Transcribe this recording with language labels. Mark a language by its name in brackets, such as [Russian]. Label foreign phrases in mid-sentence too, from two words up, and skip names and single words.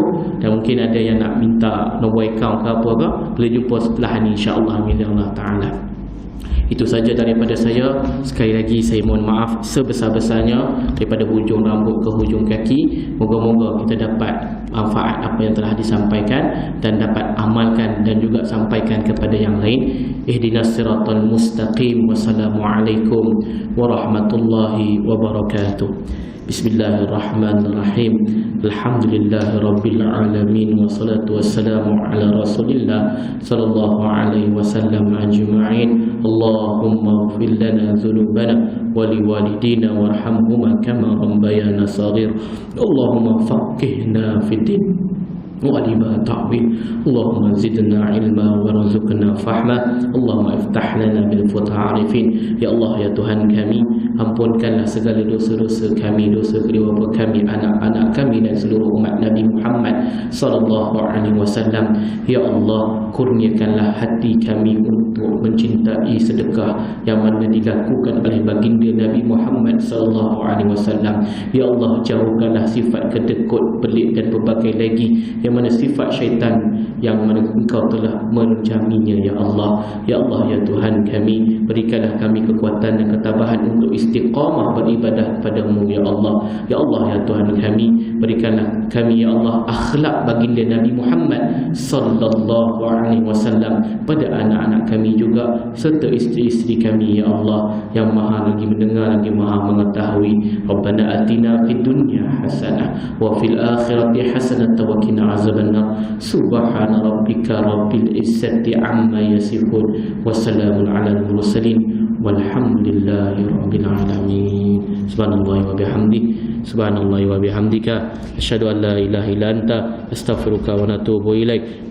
[Malay] Dan mungkin ada yang nak minta nombor akaun ke apa ke, boleh jumpa sebelah ni [Arabic] إن شاء الله الله تعالى. [Malay] Itu saja daripada saya. Sekali lagi saya mohon maaf sebesar-besarnya daripada hujung rambut ke hujung kaki. Moga-moga kita dapat manfaat apa yang telah disampaikan dan dapat amalkan dan juga sampaikan kepada yang lain. [Arabic] اهدنا الصراط المستقيم والسلام عليكم ورحمة الله وبركاته. بسم الله الرحمن الرحيم الحمد لله رب العالمين والصلاة والسلام على رسول الله صلى الله عليه وسلم أجمعين. اللهم اغفر لنا ذنوبنا ولوالدينا وارحمهما كما ربيانا صغيرا. اللهم فقهنا في الدين وَلِمَا تَعْوِيلٍ اللهم زدنا علما وارزقنا فهما اللهم افتح لنا بالفتح عارفين. [Malay] Ya Allah, ya Tuhan kami, ampunkanlah segala dosa-dosa kami, dosa kedua bapa kami, anak-anak kami dan seluruh umat Nabi Muhammad [Arabic] صلى الله عليه وسلم. [Malay] Ya Allah, kurniakanlah hati kami untuk mencintai sedekah yang mana dilakukan oleh baginda Nabi Muhammad [Arabic] صلى الله عليه وسلم. [Malay] Ya Allah, jauhkanlah sifat kedekut, pelik dan berbagai lagi yang mana sifat syaitan yang mana Engkau telah menjaminya. Ya Allah, ya Allah, ya Tuhan kami, berikanlah kami kekuatan dan ketabahan untuk istiqamah beribadah kepadamu. Ya Allah, ya Allah, ya Tuhan kami, berikanlah kami ya Allah akhlak baginda Nabi Muhammad [Arabic] صلى الله عليه وسلم [Malay] pada anak-anak kami juga serta isteri-isteri kami. Ya Allah, yang maha lagi mendengar lagi maha mengetahui. [Arabic] ربنا آتنا في الدنيا حسنة وفي الآخرة حسنة وقنا عذاب النار. سبحان ربك رب العزة عما يصفون وسلام على المرسلين والحمد لله رب العالمين. سبحان الله وبحمده سبحان الله وبحمدك أشهد أن لا إله إلا أنت أستغفرك وأتوب إليك.